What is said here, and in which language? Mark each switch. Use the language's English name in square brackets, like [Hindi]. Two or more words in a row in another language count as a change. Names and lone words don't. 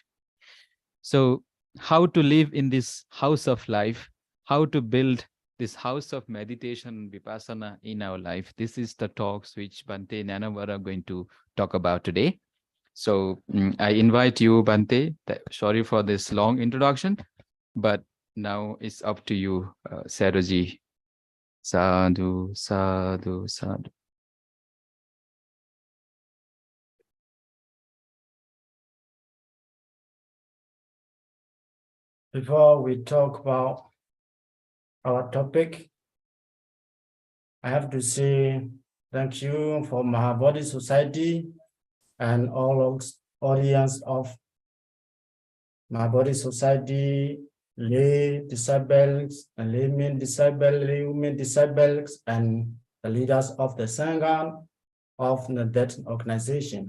[English] So how to live in this house of life, how to build this house of meditation, Vipassana in our life. This is the talks which Bhante Nyanavara are going to talk about today. So I invite you, Bhante. Sorry for this long introduction, but now it's up to you, Sayadawji. [Pali] Sadhu, sadhu, sadhu. [English] Before we talk about our topic, I have to say thank you for Maha Bodhi Society and all audience of Maha Bodhi Society lay disciples, and laymen disciples, lay women disciples, and the leaders of the Sangha of that organization.